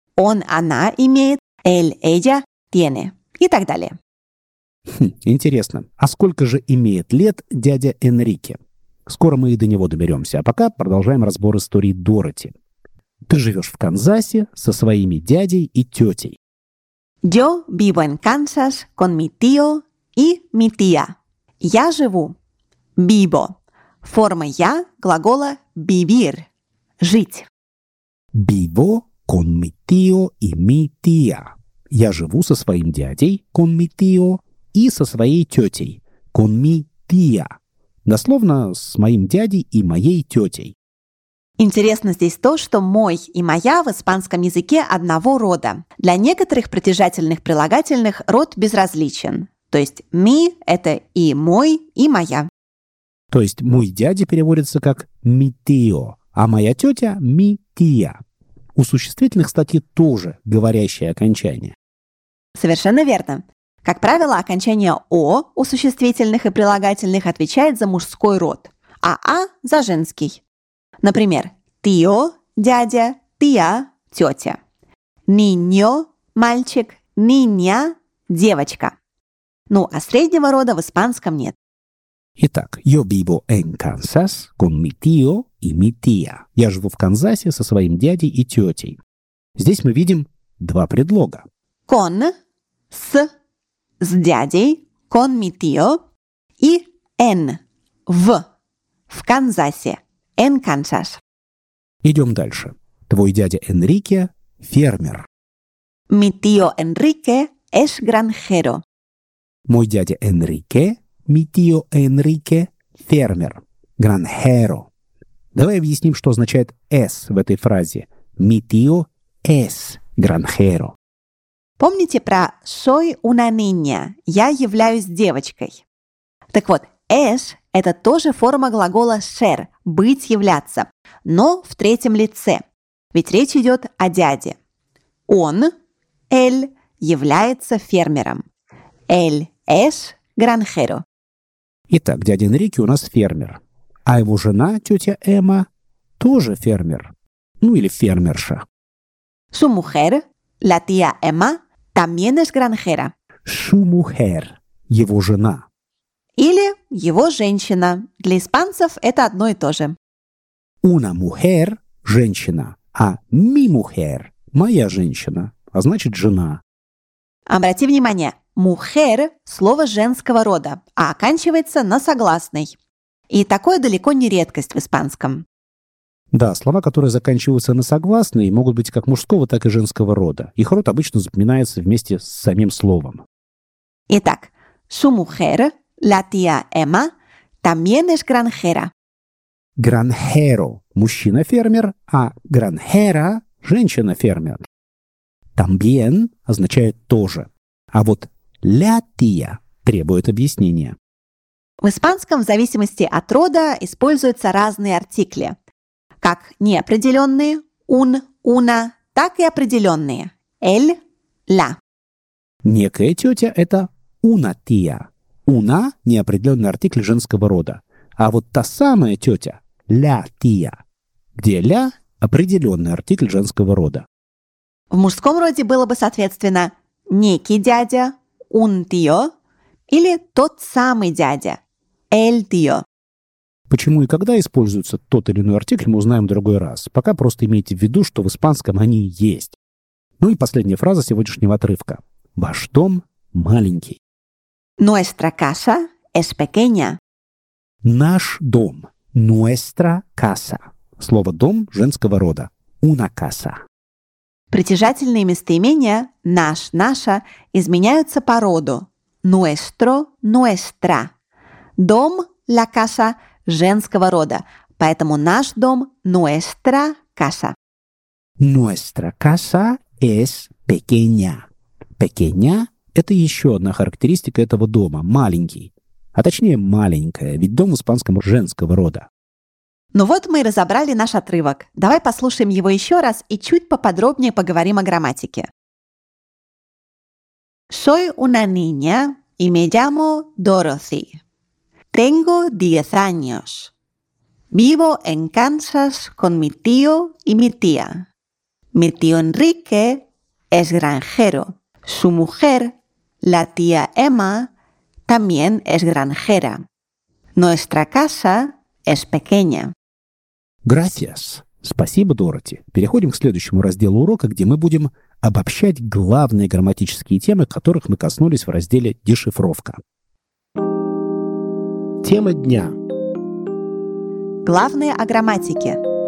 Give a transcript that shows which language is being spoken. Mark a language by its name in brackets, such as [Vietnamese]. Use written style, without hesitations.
[Russian] Он, она имеет – [Spanish] él, ella tiene. [Russian] И так далее. Интересно, а сколько же имеет лет дядя Энрике? Скоро мы и до него доберемся, а пока продолжаем разбор истории Дороти. Ты живешь в Канзасе со своими дядей и тетей. [Spanish] Yo vivo en Kansas con mi tío и mi tía. [Russian] Я живу. Vivo. Форма «я» глагола vivir. Жить. [Spanish] Vivo con mi tío y mi tía. [Russian] Я живу со своим дядей, [Spanish] con mi tío, [Russian] и со своей тетей, [Spanish] con mi tía. [Russian] Дословно, с моим дядей и моей тетей. Интересно здесь то, что «мой» и «моя» в испанском языке одного рода. Для некоторых притяжательных прилагательных род безразличен. То есть «ми» – это и «мой», и «моя». То есть «мой дядя» переводится как «ми тио», а «моя тетя» – «ми тия». У существительных, кстати, тоже говорящее окончание. Совершенно верно. Как правило, окончание «о» у существительных и прилагательных отвечает за мужской род, а «а» – за женский. Например, «тио» – дядя, «тия» – тетя. «Ниньо» – мальчик, «ниня» – девочка. Ну, а среднего рода в испанском нет. [Spanish] Итак, yo vivo en Kansas con mi tío y mi tía. [Russian] Я живу в Канзасе со своим дядей и тетей. Здесь мы видим два предлога. [Spanish] Con – [Russian] с дядей, [Spanish] con mi tío, и en – [Russian] в Канзасе, [Spanish] en Kansas. [Russian] Идем дальше. Твой дядя Энрике – фермер. [Spanish] Mi tío Enrique es granjero. [Russian] Мой дядя Энрике, [Spanish] mi tío Enrique, [Russian] фермер, granjero. Давай объясним, что означает «s» в этой фразе. [Spanish] Mi tío es granjero. [Russian] Помните про [Spanish] «soy una niña» [Russian] – «я являюсь девочкой»? Так вот, «es» – это тоже форма глагола «ser» – «быть, являться», но в третьем лице, ведь речь идет о дяде. Он, «él», является фермером. [Spanish] «Él es granjero». [Russian] Итак, дядя Энрике у нас фермер, а его жена, тетя Эмма, тоже фермер, ну или фермерша. [Spanish] Su mujer, la tía Emma, también es granjera. Su mujer, [Russian] его жена. Или его женщина. Для испанцев это одно и то же. [Spanish] Una mujer, [Russian] женщина, а [Spanish] mi mujer, [Russian] моя женщина, а значит жена. Обрати внимание, mujer – слово женского рода, а оканчивается на согласный. И такое далеко не редкость в испанском. Да, слова, которые заканчиваются на согласные, могут быть как мужского, так и женского рода. Их род обычно запоминается вместе с самим словом. [Spanish] Итак, su mujer, la tía Emma, también es granjera. [Russian] Granjero – мужчина-фермер, а granjera – женщина-фермер. También означает «тоже». А вот la tía требует объяснения. В испанском в зависимости от рода используются разные артикли. Как неопределенные «un», «una», так и определенные «el», «la». Некая тетя – это [Spanish] «una tía». [Russian] «Una» – неопределенный артикль женского рода. А вот та самая тетя – [Spanish] «la tía», [Russian] где «la» – определенный артикль женского рода. В мужском роде было бы, соответственно, «некий дядя» – [Spanish] «un tío» [Russian] или «тот самый дядя» – [Spanish] «el tío». [Russian] Почему и когда используется тот или иной артикль, мы узнаем в другой раз. Пока просто имейте в виду, что в испанском они есть. Ну и последняя фраза сегодняшнего отрывка. Ваш дом маленький. [Spanish] Nuestra casa es pequeña. [Russian] Наш дом. [Spanish] Nuestra casa. [Russian] Слово «дом» женского рода. [Spanish] Una casa. [Russian] Притяжательные местоимения «наш», «наша» изменяются по роду. [Spanish] Nuestro, nuestra. [Russian] Дом, la casa – женского рода, поэтому наш дом – [Spanish] nuestra casa. Nuestra casa es pequeña. [Russian] Pequeña – это еще одна характеристика этого дома – маленький. А точнее, маленькая, ведь дом в испанском женского рода. Ну вот мы и разобрали наш отрывок. Давай послушаем его еще раз и чуть поподробнее поговорим о грамматике. [Spanish] Soy una niña y me llamo Dorothy. Tengo 10 años. Vivo en Kansas con mi tío y mi tía. Mi tío Enrique es granjero. Su mujer, la tía Emma, también es granjera. Nuestra casa es pequeña. [Russian] Gracias. Спасибо, Дороти. Переходим к следующему разделу урока, где мы будем обобщать главные грамматические темы, которых мы коснулись в разделе «Дешифровка». Тема дня. Главное о грамматике.